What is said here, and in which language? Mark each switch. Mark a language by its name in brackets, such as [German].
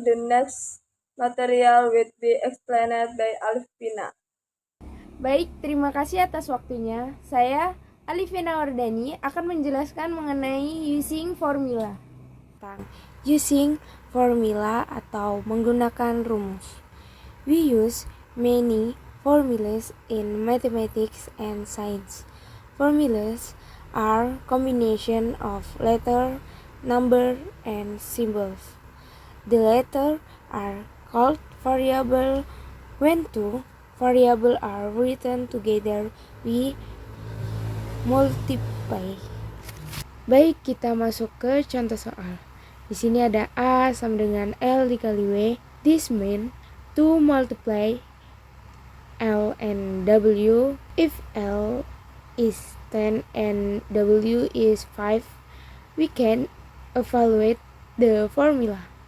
[English] The next material will be explained by Alvina. [Indonesian] Baik, terima kasih atas waktunya. Saya Alivina Wardani akan menjelaskan mengenai using formula. Using formula atau menggunakan rumus. [English] We use many formulas in mathematics and science. Formulas are combination of letter, number, and symbols. The letters are called variable. When two variables are written together, we multiply. [Indonesian] Baik, kita masuk ke contoh soal. Di sini ada A sama dengan L dikali W. [English] This means to multiply L and W. If L is 10 and W is 5, we can evaluate the formula.